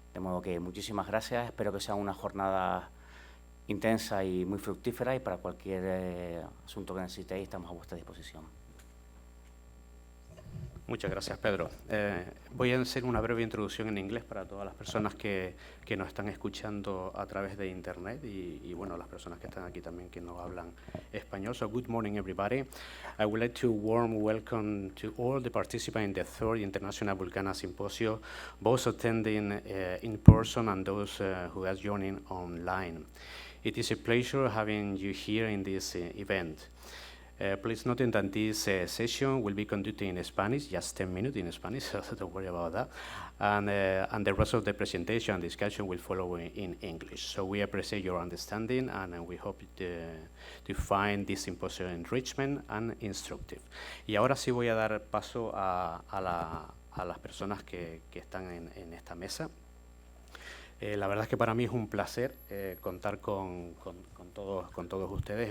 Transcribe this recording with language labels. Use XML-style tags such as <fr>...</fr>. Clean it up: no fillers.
<es>De modo que muchísimas gracias, espero que sea una jornada intensa y muy fructífera y para cualquier asunto que necesitéis estamos a vuestra disposición. Muchas gracias, Pedro. Voy a hacer una breve introducción en inglés para todas las personas que nos están escuchando a través de Internet y bueno, las personas que están aquí también que no hablan español.</es> <en>So, good morning, everybody. I would like to warm welcome to all the participants in the third International Volcana Symposium, both attending in person and those who are joining online. It is a pleasure having you here in this event. Please note that this session will be conducted in Spanish, just 10 minutes in Spanish, so don't worry about that. And the rest of the presentation and discussion will follow in English. So we appreciate your understanding and we hope to find this symposium enrichment and instructive.</en> <es>Y ahora sí voy a dar paso a las personas que están en esta mesa. La verdad es que para mí es un placer contar con todos ustedes.</es>